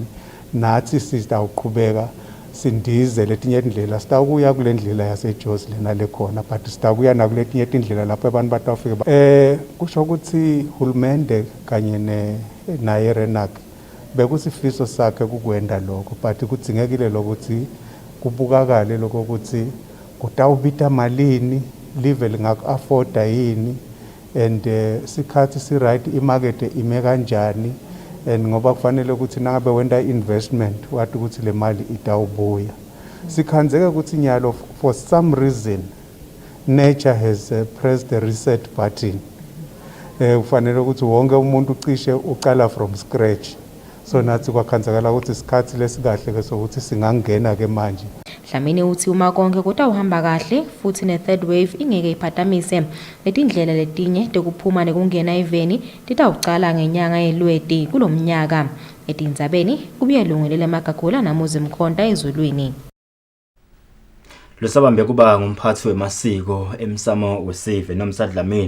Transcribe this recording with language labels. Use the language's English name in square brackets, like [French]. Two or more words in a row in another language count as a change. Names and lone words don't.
[Swati] Nathi sizawuqhubeka sindize letinye indlela sitawuya kule ndlela yaseJozi lena lekhona but sitawuya nakuletinye indlela lapho abantu batawufika kusho ukuthi hulumende kanye naye Renac bekusifiso sakhe kukwenda lokho but kudzingekile lokuthi kubukakale lokho ukuthi kutawubita malini live lingaku-afforda yini and sikhathi si right imarket ime kanjani and ngoba kufanele ukuthi nangabe wenda investment wathi ukuthi le mali itawubuya. Sikhanzeke ukuthi nyalo [English] for some reason nature has pressed the reset button. [Swati] Kufanele ukuthi wonke umuntu ucishe uqala [English] from scratch. [Swati] So nathi kwakhanzakala ukuthi isikhathi lesikahle ke sokuthi singangena ke manje. Dlamini uthi uma konke kutawuhamba kahle futhi ne- [English] third wave [Swati] ingeke iphatamise, letindlela letinye tekuphuma nekungena eveni titawucala ngenyanga yeLweti kulo mnyaka. Etindzabeni kubuye lungelele Magagula naMuzi Mkhonta ezulwini. Losabambe kuba ngumphathi wemasiko emsamo wesive nomsadlamini.